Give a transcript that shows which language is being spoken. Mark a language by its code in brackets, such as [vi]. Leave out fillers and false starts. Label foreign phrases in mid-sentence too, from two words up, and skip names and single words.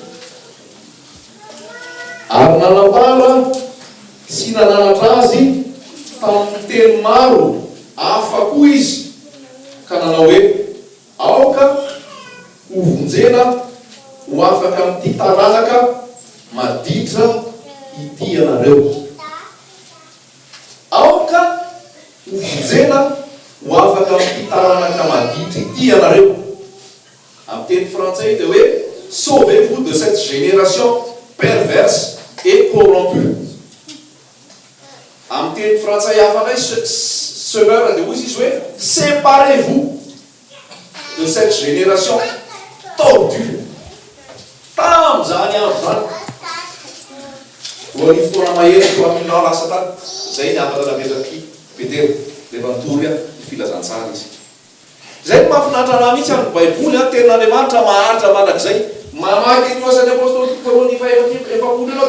[mg] ary nanambara sy nananatra azy tamin'ny teny maro hafa koa izy ka nanao hoe aoka ho vonjena ho afaka amin'ity taranaka maditra ity anareo aoka ho vonjena ho afaka amin'ity taranaka maditra ity anareo amin'ny teny frantsay dia hoe [fr] sauvez-vous de cette génération perverse et corrompue [mg] amin'ny teny frantsay hafa ndray semeur dia hoy izy hoe [fr] séparez-vous de cette génération tordue [mg] tamin'izany andro zany voa ny fotoana mahery ko aminao lasa tany zay ny afaka napetraky Petera rehefa nitory ny filazantsara izy zay ny mahafinaritra anahy mihitsy amin'ny baiboly tenin'Andriamanitra maharitra mandrakizay mamaky ny asan'ny apôstôly faharoa fahaefapolo ianao